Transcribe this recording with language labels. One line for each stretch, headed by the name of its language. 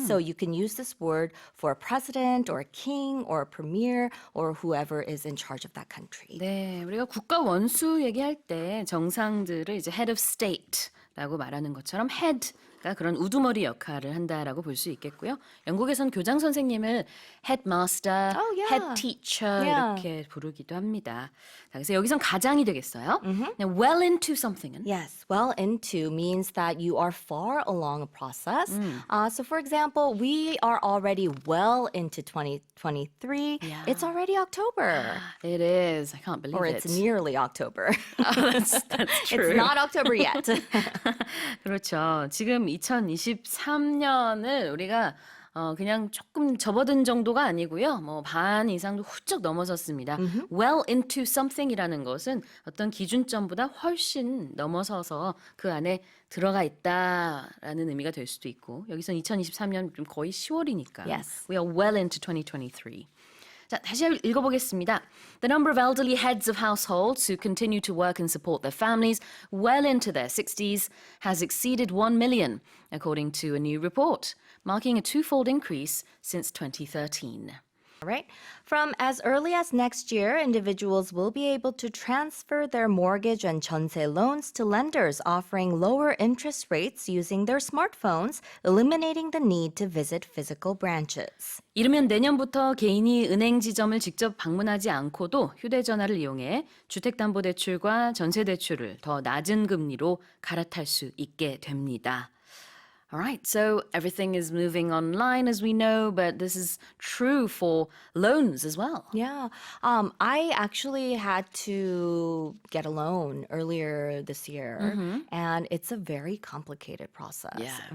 English: So you can use this word for a president or a king or a premier or whoever is in charge of that country.
Korean: 네, 우리가 국가 원수 얘기할 때 정상들을 이제 head of state라고 말하는 것처럼 head가 그런 우두머리 역할을 한다라고 볼 수 있겠고요. 영국에선 교장 선생님을 headmaster, head teacher 이렇게 부르기도 합니다. 자, 그래서 여기선 가장이 되겠어요.
English: Now, well into something은? Yes, well into means that you are far along a process. So for example, we are already well into 2023. It's already October. It is. I can't believe Or it. it's nearly October. That's true. It's not October yet.
Korean: 그렇죠. 지금 2023년을 우리가 그냥 조금 접어든 정도가 아니고요. 뭐 반 이상도 훌쩍 넘어섰습니다. Well into something이라는 것은 어떤 기준점보다 훨씬 넘어서서 그 안에 들어가 있다라는 의미가 될 수도 있고 여기서 2023년 좀 거의 10월이니까
English: Yes. We are well into 2023.
Korean: 자, 다시 읽어보겠습니다.
English: The number of elderly heads of households who continue to work and support their families well into their 60s has exceeded 1 million, according to a new report, marking a twofold increase since 2013. Right? From as early as next year, individuals will be able to transfer their mortgage and 전세 loans to lenders offering lower interest rates using their smartphones, eliminating the need to visit physical branches.
Korean: 이르면 내년부터 개인이 은행 지점을 직접 방문하지 않고도 휴대전화를 이용해 주택담보대출과 전세대출을 더 낮은 금리로 갈아탈 수 있게 됩니다.
English: All right, so everything is moving online as we know, but this is true for loans as well. Yeah. I actually had to get a loan earlier this year, and it's a very complicated process. Yeah.